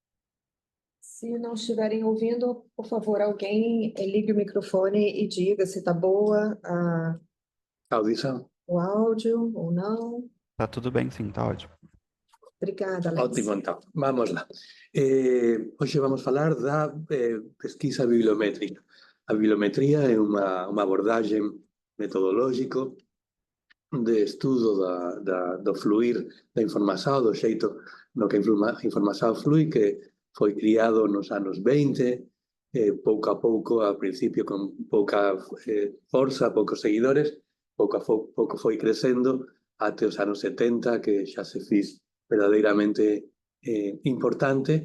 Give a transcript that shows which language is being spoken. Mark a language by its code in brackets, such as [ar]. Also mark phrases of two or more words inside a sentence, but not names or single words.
[pt] Se não estiverem ouvindo, por favor, alguém ligue o microfone e diga se está boa Audição? o áudio ou não. Tá tudo bem, sim, tá ótimo. Obrigada, Alex. Ótimo, então, vamos lá. [gl] Hoxe vamos falar da pesquisa bibliométrica. A bibliometría é unha abordaxe metodolóxico de estudo do fluir da información, do xeito no que a información flui, que foi criado nos anos 20, pouco a pouco, ao principio con pouca forza, poucos seguidores, pouco a pouco foi crecendo até os anos 70, que xa se fiz verdadeiramente importante.